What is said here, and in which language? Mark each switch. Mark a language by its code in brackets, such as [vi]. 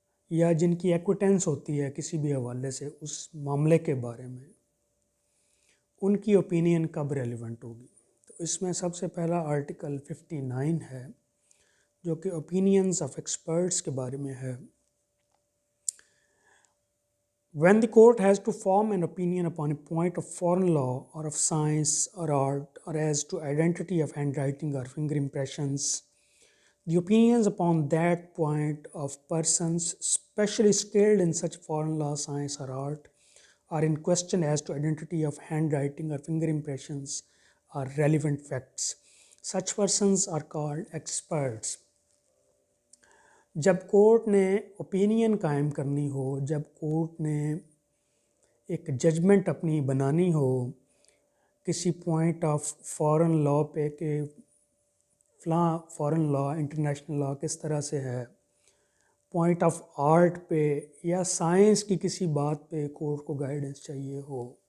[ur] یا جن کی ایکوٹینس ہوتی ہے کسی بھی حوالے سے اس معاملے کے بارے میں، ان کی اوپینین کب ریلیونٹ ہوگی. تو اس میں سب سے پہلا آرٹیکل 59 ہے جو کہ اوپینینز آف ایکسپرٹس کے بارے میں ہے. [en] When the court has to form an opinion upon a point of foreign law or of science or art or as to identity of handwriting or finger impressions, the opinions upon that point of persons specially skilled in such foreign law, science or art are in question as to identity of handwriting or finger impressions are relevant facts. Such persons are called experts. [ur] جب court نے opinion قائم کرنی ہو، جب court نے ایک judgment اپنی بنانی ہو کسی پوائنٹ آف فارن لا پہ کہ فلاں فارن لا، انٹرنیشنل لا کس طرح سے ہے، پوائنٹ آف آرٹ پہ یا سائنس کی کسی بات پہ کورٹ کو گائیڈنس چاہیے ہو،